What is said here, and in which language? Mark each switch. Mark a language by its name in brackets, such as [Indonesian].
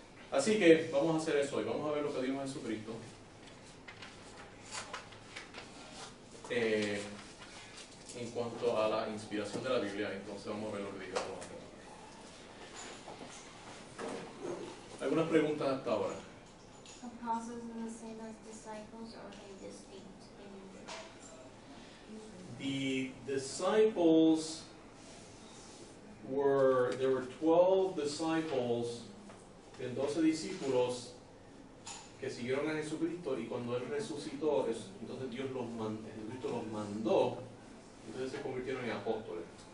[Spanish] Así que vamos a hacer eso hoy, vamos a ver lo que dijo Jesucristo. En cuanto a la inspiración de la Biblia, entonces vamos a ver lo que dijo los apóstoles. ¿Algunas preguntas hasta ahora? [English] Apostles are the same as disciples, or are they distinct in The disciples there were 12 disciples, [Spanish] 12 discípulos que siguieron a Jesucristo, y cuando Él resucitó, entonces Jesucristo los mandó, entonces se convirtieron en apóstoles.